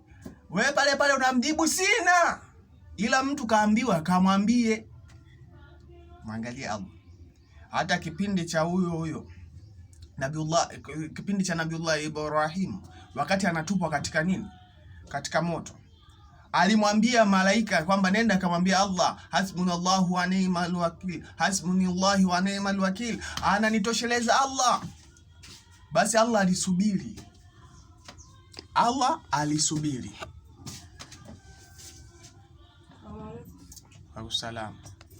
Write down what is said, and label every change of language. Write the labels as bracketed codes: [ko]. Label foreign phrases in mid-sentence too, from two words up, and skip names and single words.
[sw] Wewe pale pale unamjibu sina, ila mtu kaambiwa kamwambie. Mwangalie Allah. Hata kipindi cha huyo kipindi cha Nabiullah Ibrahim, wakati anatupwa katika nini, katika moto, alimwambia malaika kwamba nenda kamwambia Allah, [ar] حسبنا الله ونعم الوكيل، حسبنا الله ونعم الوكيل, [sw] ananitosheleza Allah. Basi Allah alisubiri. Waalaikumsalam.